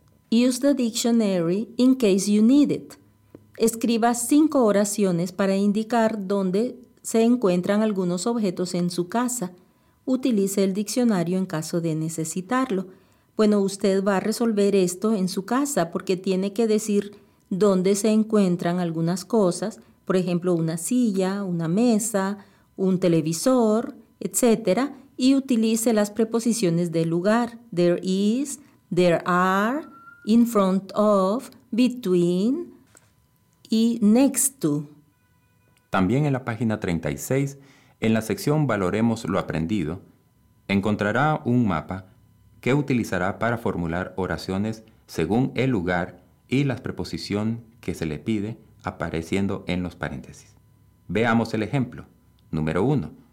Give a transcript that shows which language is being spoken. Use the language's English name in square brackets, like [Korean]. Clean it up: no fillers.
[English] Use the dictionary in case you need it. [Spanish] Escriba 5 oraciones para indicar dónde se encuentran algunos objetos en su casa. Utilice el diccionario en caso de necesitarlo. Bueno, usted va a resolver esto en su casa porque tiene que decir dónde se encuentran algunas cosas, por ejemplo, una silla, una mesa, un televisor, etc. Y utilice las preposiciones de lugar. [English] There is, there are, in front of, between y next to. [Spanish] También en la página 36, en la sección Valoremos lo aprendido, encontrará un mapa que utilizará para formular oraciones según el lugar y la preposición que se le pide apareciendo en los paréntesis. Veamos el ejemplo. Número 1.